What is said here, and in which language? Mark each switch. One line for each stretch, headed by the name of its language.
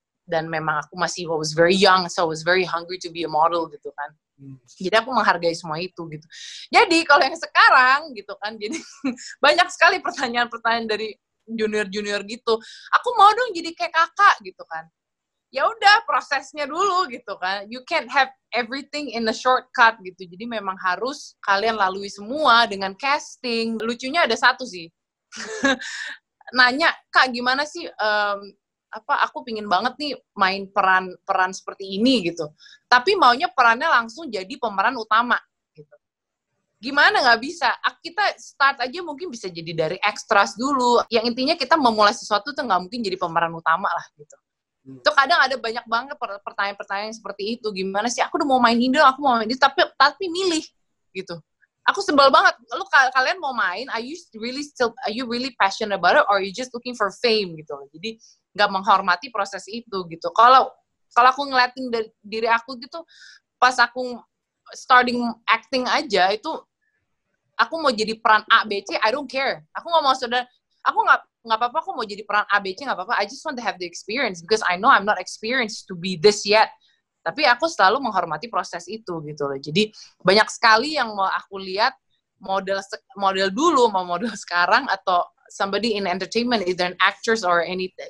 Indonesian: Dan memang aku
English: was very young, so I was very hungry to be a model
Indonesian: gitu kan. Jadi aku menghargai semua itu gitu. Jadi kalau yang sekarang gitu kan, jadi banyak sekali pertanyaan-pertanyaan dari junior-junior gitu. Aku mau dong jadi kayak kakak gitu kan. Ya udah, prosesnya dulu gitu kan.
English: You can't have everything in a shortcut
Indonesian: gitu. Jadi memang harus kalian lalui semua dengan casting. Lucunya ada satu sih. Nanya, Kak gimana sih aku pingin banget nih main peran seperti ini gitu. Tapi maunya perannya langsung jadi pemeran utama gitu. Gimana, nggak bisa. Kita start aja mungkin bisa jadi dari extras dulu. Yang intinya kita memulai sesuatu tuh nggak mungkin jadi pemeran utama lah gitu. Itu kadang ada banyak banget pertanyaan-pertanyaan seperti itu. Gimana sih, aku udah mau main ini, aku mau main ini, tapi milih gitu. Aku sebel banget. Lu kalian mau main,
English: are you really passionate about it, or are you just looking for fame gitu.
Indonesian: Jadi nggak menghormati proses itu gitu. Kalau aku ngeliatin dari diri aku gitu, pas aku starting acting aja itu, aku mau jadi peran A, B, C,
English: I don't care.
Indonesian: Aku nggak mau aku nggak apa-apa, aku mau jadi peran A, B, C, nggak apa-apa.
English: I just want to have the experience because I know I'm not experienced to be this yet.
Indonesian: Tapi aku selalu menghormati proses itu gitu loh. Jadi banyak sekali yang mau aku lihat model dulu mau model sekarang, atau
English: somebody in entertainment, either an actress or anything.